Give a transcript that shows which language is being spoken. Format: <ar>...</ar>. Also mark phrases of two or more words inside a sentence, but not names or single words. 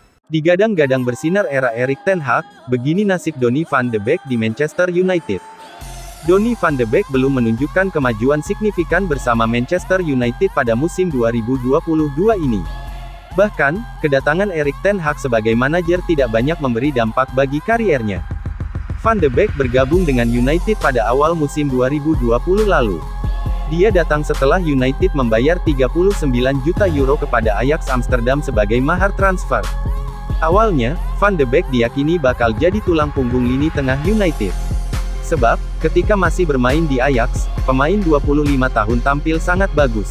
<id>Digadang-gadang bersinar era Erik ten Hag, begini nasib Donny van de Beek di Manchester United. Donny van de Beek belum menunjukkan kemajuan signifikan bersama Manchester United pada musim 2022 ini. Bahkan, kedatangan Erik ten Hag sebagai manajer tidak banyak memberi dampak bagi kariernya. Van de Beek bergabung dengan United pada awal musim 2020 lalu. Dia datang setelah United membayar 39 juta euro kepada Ajax Amsterdam sebagai mahar transfer. Awalnya, Van de Beek diyakini bakal jadi tulang punggung lini tengah United. Sebab, ketika masih bermain di Ajax, pemain 25 tahun tampil sangat bagus.</id>